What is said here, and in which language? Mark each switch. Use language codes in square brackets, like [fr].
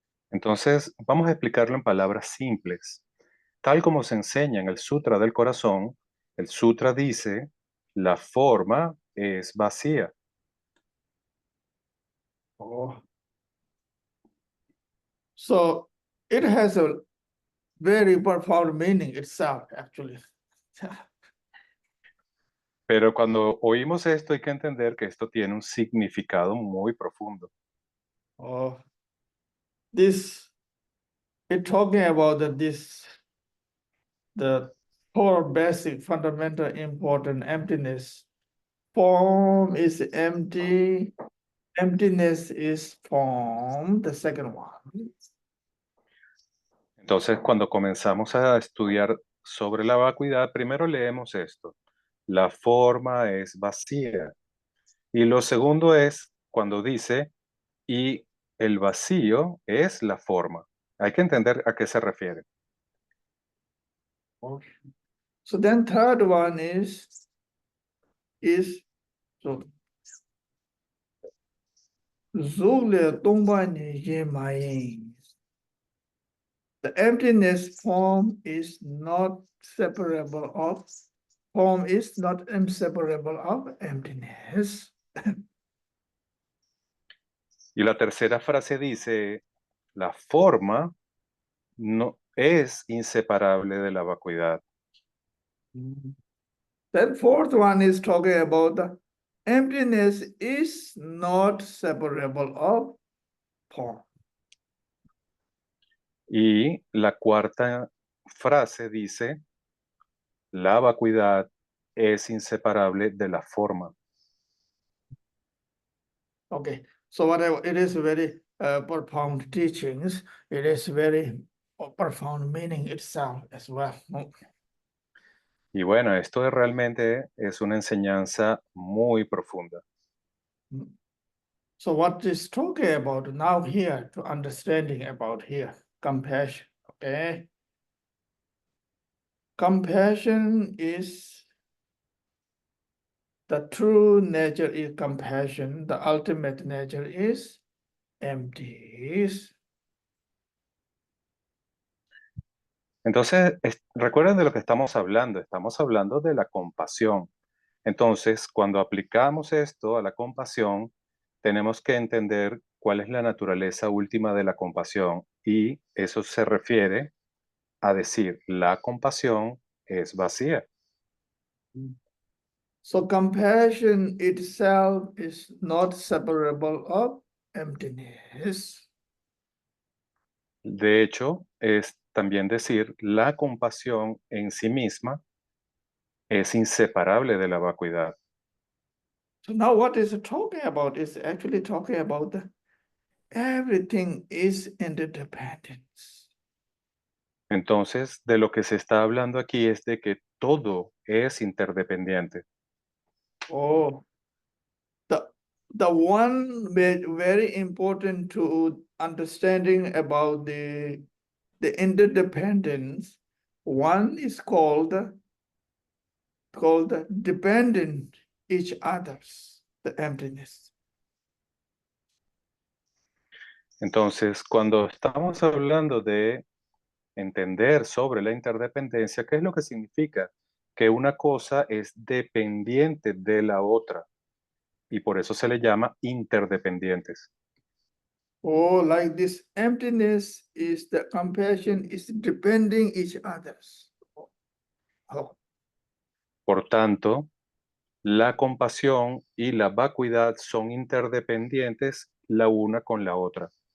[es] Entonces, vamos a explicarlo en palabras simples. Tal como se enseña en el Sutra del Corazón, el Sutra dice, la forma es vacía. Oh. [en] So it has a very profound meaning itself, actually. [es] Pero cuando oímos esto hay que entender que esto tiene un significado muy profundo. [en] Oh, this it talking about the core basic fundamental important emptiness. Form is empty, emptiness is form, the second one. [es] Entonces, cuando comenzamos a estudiar sobre la vacuidad, primero leemos esto. La forma es vacía. Y lo segundo es cuando dice, y el vacío es la forma. Hay que entender a qué se refiere. Okay. [en] So then third one is so [bo] Zule Dongbani Yimayin. [en] The emptiness form is not separable of form is not inseparable of emptiness. [es] Y la tercera frase dice, la forma no es inseparable de la vacuidad. [en] Then fourth one is talking about the emptiness is not separable of form. [es] Y la cuarta frase dice, la vacuidad es inseparable de la forma. [en] Okay, so whatever it is very profound teachings, it is very profound meaning itself as well. [es] Y bueno, esto realmente es una enseñanza muy profunda. [en] So what is talking about now here to understanding about here compassion. Okay, compassion is the true nature is compassion. The ultimate nature is empty. [es] Entonces, recuerden de lo que estamos hablando. Estamos hablando de la compasión. Entonces, cuando aplicamos esto a la compasión, tenemos que entender cuál es la naturaleza última de la compasión. Y eso se refiere a decir, la compasión es vacía. [en] So compassion itself is not separable of emptiness. [es] De hecho, es también decir, la compasión en sí misma es inseparable de la vacuidad. [en] So now what is it talking about is actually talking about the everything is interdependence. [es] Entonces, de lo que se está hablando aquí es de que todo es interdependiente. [en] Oh, the one very important to understanding about the interdependence, one is called dependent each others, the emptiness. [es] Entonces, cuando estamos hablando de entender sobre la interdependencia, ¿qué es lo que significa? Que una cosa es dependiente de la otra y por eso se le llama interdependientes. [en] Oh, like this emptiness is the compassion is depending each others. Oh, [es] Por tanto, la compasión y la vacuidad son interdependientes la una con la otra.